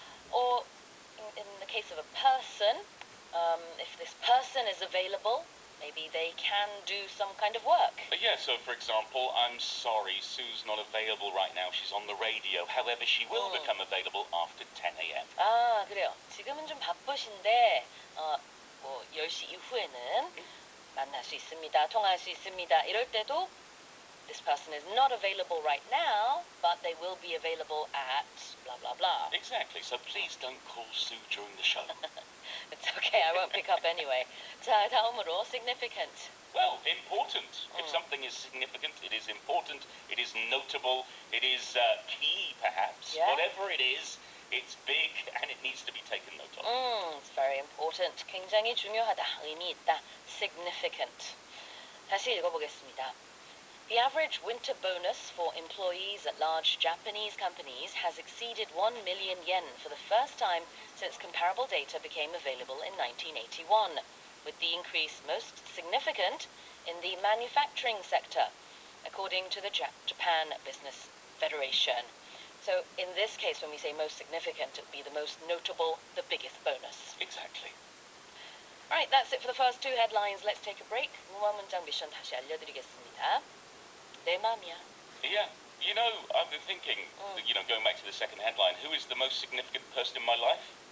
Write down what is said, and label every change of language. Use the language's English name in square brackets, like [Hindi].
[English] Or in the case of a person, if this person is available, maybe they can do some kind of work. Yeah, so for example, I'm sorry, Sue's not available right now. She's on the radio. However, she will become available after 10 a.m. [Korean] 아, 그래요. 지금은 좀 바쁘신데, 뭐 10시 이후에는 만날 수 있습니다. 통화할 수 있습니다. 이럴 때도 [English] this person is not available right now, but they will be available at blah blah blah. Exactly. So please don't call Sue during the show. It's okay, I won't pick up anyway. [Korean] 자, 다음으로 significant. [English] Well, important. If something is significant, it is important, it is notable, it is key, perhaps. Yeah. Whatever it is, it's big and it needs to be taken note of. It's very important. [Korean] 굉장히 중요하다. 의미 있다. [English] significant. [Korean] 다시 읽어보겠습니다. [English] The average winter bonus for employees at large Japanese companies has exceeded 1 million yen for the first time since comparable data became available in 1981, with the increase most significant in the manufacturing sector, according to the Japan Business Federation. So in this case, when we say most significant, it would be the most notable, the biggest bonus. Exactly. All right, that's it for the first two headlines. Let's take a break. [Korean] 무한 문장 미션 다시 알려드리겠습니다. 내 맘이야. [English] Yeah. You know, I've been thinking, going back to the second headline, who is the most significant person in my life?